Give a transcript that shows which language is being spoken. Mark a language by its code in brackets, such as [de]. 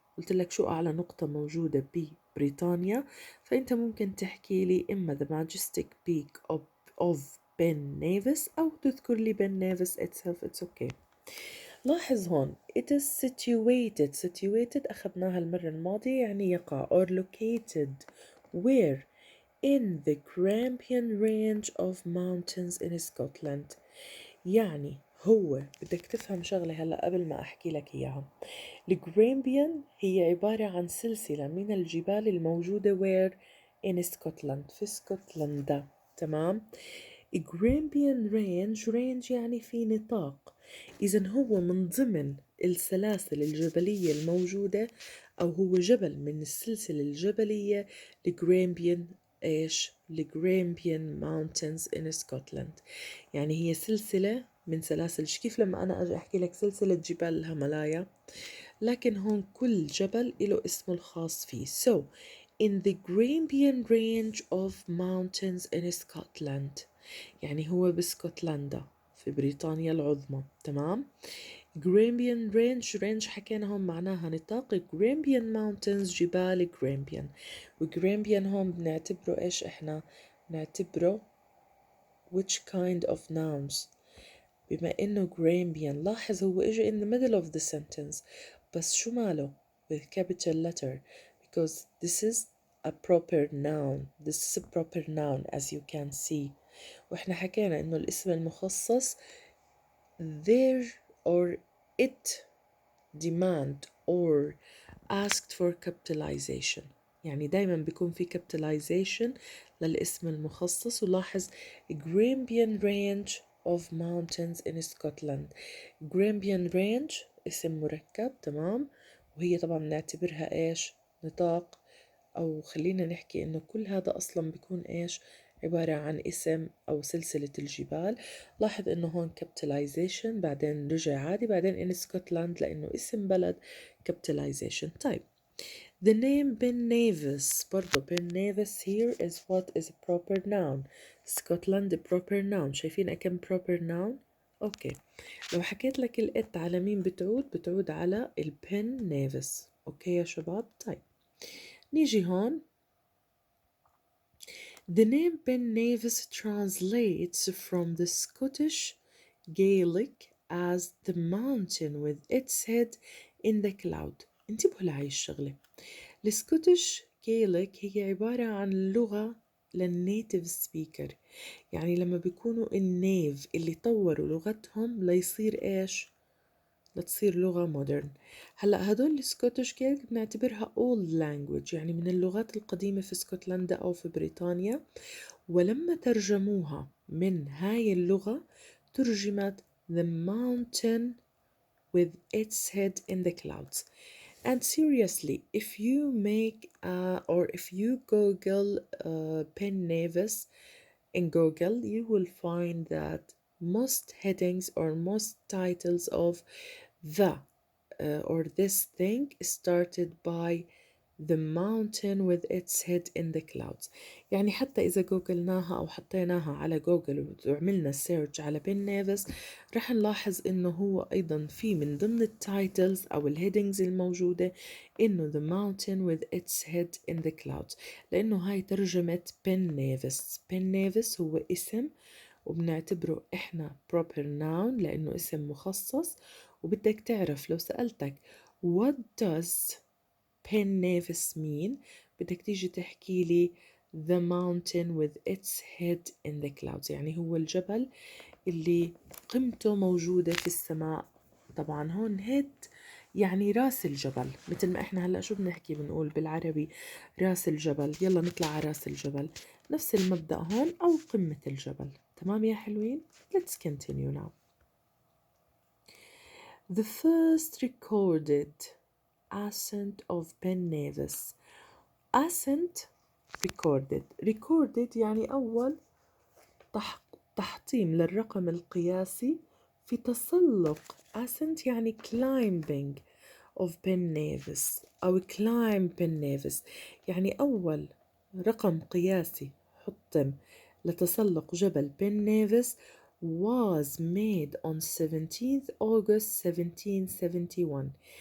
[ar] قلت لك شو أعلى نقطة موجودة ببريطانيا، فأنت ممكن تحكي لي إما [en] the majestic peak of Ben Nevis [ar] أو تذكر لي Ben Nevis itself. [en] it's okay. [ar] لاحظ هون [en] it is situated [ar] أخذناها المرة الماضية يعني يقع [en] or located where in the Grampian range of mountains in Scotland. [ar] يعني هو بدك تفهم شغلة هلأ قبل ما أحكي لك إياها. الجرامبيان هي عبارة عن سلسلة من الجبال الموجودة [en] where in Scotland [ar] في اسكتلندا. تمام. جرامبيان رينج يعني في نطاق، إذن هو من ضمن السلاسل الجبلية الموجودة، أو هو جبل من السلسلة الجبلية الجرامبيان. إيش؟ [en] الجرامبيان mountains in Scotland. [ar] يعني هي سلسلة من سلاسل. كيف لما أنا أجي أحكي لك سلسلة جبال الهيمالايا، لكن هون كل جبل له اسمه الخاص فيه. [en] So in the Grampian range of mountains in Scotland، [ar] يعني هو بسكوتلندا في بريطانيا العظمى. تمام. Grampian range حكينا هون معناها نطاق. Grampian mountains جبال Grampian. وGrampian هون بنعتبره إيش إحنا؟ بنعتبره [en] which kind of nouns؟ [ar] بما إنه Grampian. لاحظ هو إجي [en] in the middle of the sentence، [ar] بس شو ماله [en] with capital letter because this is a proper noun. This is a proper noun as you can see. [ar] وإحنا حكينا إنه الاسم المخصص [en] there or it demand or asked for capitalization، [ar] يعني دايما بيكون في capitalization للاسم المخصص. [en] ولاحظ Grampian range of mountains in Scotland. [ar] Grampian range اسم مركب. تمام. وهي طبعا نعتبرها إيش؟ نطاق، أو خلينا نحكي إنه كل هذا أصلا بيكون إيش؟ عبارة عن اسم أو سلسلة الجبال. لاحظ إنه هون capitalization بعدين رجع عادي، بعدين in Scotland لأنه اسم بلد capitalization. [en] طيب the name Ben Nevis، برضو Ben Nevis here is what is a proper noun. Scotland proper noun. [ar] شايفين كم proper noun؟ أوكي. لو حكيت لك الإت على مين بتعود على البن نيفيس. أوكي يا شباب. طيب نيجي هون. [en] The name Ben Nevis translates from the Scottish Gaelic as the mountain with its head in the cloud. [ar] انتبهوا لهاي الشغلة. السكوتش جايليك هي عبارة عن لغة للنيتيف سبيكر، يعني لما بيكونوا النيف اللي طوروا لغتهم ليصير إيش؟ لتصير لغة مودرن. هلأ هدول السكوتش جيلك بنعتبرها [en] old language، [ar] يعني من اللغات القديمة في اسكتلندا أو في بريطانيا. ولما ترجموها من هاي اللغة ترجمت [en] the mountain with its head in the clouds. And seriously, if you make or if you Google Ben Nevis in Google, you will find that most headings or most titles of the or this thing started by the mountain with its head in the clouds. [ar] يعني حتى إذا جوجلناها أو حطيناها على جوجل وعملنا سيرش على بن نيفيس، رح نلاحظ إنه هو أيضا في من ضمن التايتلز أو الهيدنجز الموجودة إنه [en] the mountain with its head in the clouds، [ar] لأنه هاي ترجمة بن نيفيس. بن نيفيس هو اسم وبنعتبره إحنا proper noun لأنه اسم مخصص. وبدك تعرف لو سألتك [en] what does Ben Nevis mean، [ar] بدك تيجي تحكي لي [en] the mountain with its head in the clouds، [ar] يعني هو الجبل اللي قمته موجودة في السماء. طبعا هون head يعني راس الجبل، مثل ما احنا هلأ شو بنحكي بنقول بالعربي راس الجبل، يلا نطلع على راس الجبل. نفس المبدأ هون أو قمة الجبل. تمام يا حلوين. [en] Let's continue now. The first recorded ascent of Ben Nevis. [ar] ascent recorded يعني أول تحطيم للرقم القياسي في تسلق. ascent يعني [en] climbing of Ben Nevis [ar] أو [en] climb Ben Nevis، [ar] يعني أول رقم قياسي حطم لتسلق جبل بن نيفيس [en] was made on 17th August 1771.